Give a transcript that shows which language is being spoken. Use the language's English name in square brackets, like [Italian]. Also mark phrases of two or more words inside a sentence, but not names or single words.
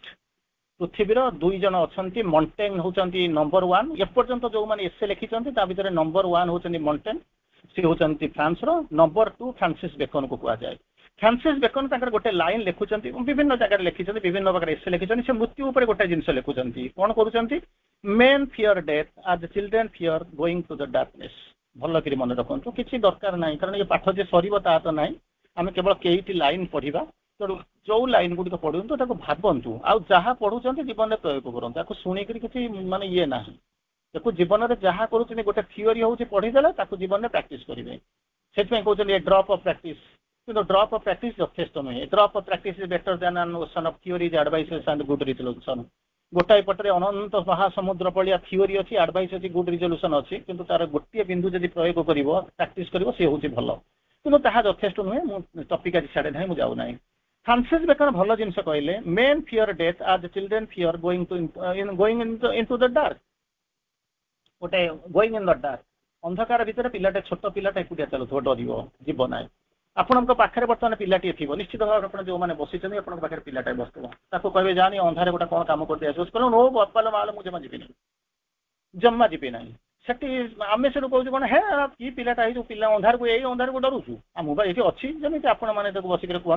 [Odia] ପୃଥିବୀର 2 ଜଣ ଅଛନ୍ତି, ମଣ୍ଟେନ୍ ହେଉଛନ୍ତି ନମ୍ବର 1। ଏପର୍ଯ୍ୟନ୍ତ ଯୋଉମାନେ ଏସେ ଲେଖିଛନ୍ତି ତା ଭିତରେ ନମ୍ବର 1 ହେଉଛନ୍ତି ମଣ୍ଟେନ୍, ସେ ହେଉଛନ୍ତି ଫ୍ରାନ୍ସର। ନମ୍ବର 2 ଫ୍ରାନ୍ସିସ୍ ବେକନକୁ କୁହାଯାଏ। ଫ୍ରାନ୍ସିସ୍ ବେକନ ତାଙ୍କର ଗୋଟେ ଲାଇନ୍ ଲେଖୁଛନ୍ତି, ବିଭିନ୍ନ ଜାଗାରେ ଲେଖିଛନ୍ତି, ବିଭିନ୍ନ ପ୍ରକାର ଏସେ ଲେଖିଛନ୍ତି। ସେ ମୃତ୍ୟୁ ଉପରେ ଗୋଟେ ଜିନିଷ ଲେଖୁଛନ୍ତି, କଣ କରୁଛନ୍ତି, [English] men fear death as children fear going to the darkness। [Odia] ଭଲ କରି ମନେ ରଖନ୍ତୁ, କିଛି ଦରକାର ନାହିଁ, କାରଣ ଏ ପାଠ ଯେ ସରିବ ତାହା ତ ନାହିଁ। ଆମେ କେବଳ କେଇଟି ଲାଇନ୍ ପଢିବା। ତେଣୁ ଯୋଉ ଲାଇନ୍ ଗୁଡ଼ିକ ପଢନ୍ତୁ ତାକୁ ଭାବନ୍ତୁ, ଆଉ ଯାହା ପଢୁଛନ୍ତି ଜୀବନରେ ପ୍ରୟୋଗ କରନ୍ତୁ। ତାକୁ ଶୁଣିକିରି କିଛି ମାନେ ଇଏ ନାହିଁ, ତାକୁ ଜୀବନରେ ଯାହା କରୁଛନ୍ତି ଗୋଟେ ଥିଓରି ହଉଛି ପଢିଦେଲେ ତାକୁ ଜୀବନରେ ପ୍ରାକ୍ଟିସ କରିବେ। ସେଥିପାଇଁ କହୁଛନ୍ତି [English] a drop of practice. [Odia] କିନ୍ତୁ [English] drop of practice [Odia] ଯଥେଷ୍ଟ ନୁହେଁ। [English] drop of practice is better than an ocean of theories, advices and good resolution. [Odia] ଗୋଟାଏ ପଟରେ ଅନନ୍ତ ମହାସମୁଦ୍ର ଭଳିଆ ଥିଓରି ଅଛି, ଆଡଭାଇସ୍ ଅଛି, [English] good resolution [Odia] ଅଛି, କିନ୍ତୁ ତାର ଗୋଟିଏ ବିନ୍ଦୁ ଯଦି ପ୍ରୟୋଗ କରିବ, ପ୍ରାକ୍ଟିସ କରିବ, ସେ ହଉଛି ଭଲ। କିନ୍ତୁ ତାହା ଯଥେଷ୍ଟ ନୁହେଁ। ମୁଁ ଟପିକ୍ ଆଜି ଛାଡେ ନାହିଁ, ମୁଁ ଯାଉନାହିଁ। ଫ୍ରାନ୍ସିସ୍ ବେକନ ଭଲ ଜିନିଷ କହିଲେ, [English] men fear death as children fear going into the dark। ଗୋଟେ going in the dark, [Odia] ଅନ୍ଧକାର ଭିତରେ ପିଲାଟେ, ଛୋଟ ପିଲାଟା ଏକୁଟିଆ ଚାଲୁଥିବ, ଡରିବ, ଯିବ ନାହିଁ। ଆପଣଙ୍କ ପାଖରେ ବର୍ତ୍ତମାନ ପିଲାଟିଏ ଥିବ, ନିଶ୍ଚିତ ଭାବରେ ଆପଣ ଯୋଉମାନେ ବସିଛନ୍ତି ଆପଣଙ୍କ ପାଖରେ ପିଲାଟାଏ ବସିଥିବ, ତାକୁ କହିବେ ଜାନି ଅନ୍ଧାରେ ଗୋଟେ କଣ କାମ କରିଦେଇ ଆସିବ, କହିଲେ ନୋ ବାପାଲୋ ମାଲୋ ମୁଁ ଜମା ଯିବି ନାହିଁ। ସେଠି ଆମେ ସେଠୁ କହୁଛୁ କଣ, ହେ କି ପିଲାଟା ଏଇ ଯୋଉ ପିଲା ଅନ୍ଧାରକୁ ଡରୁଛୁ, ଆଉ ମୁଁ ବା ଏଇଠି ଅଛି, ଯେମିତି ଆପଣ ମାନେ ତାକୁ ବସିକିରି କୁହନ୍ତି।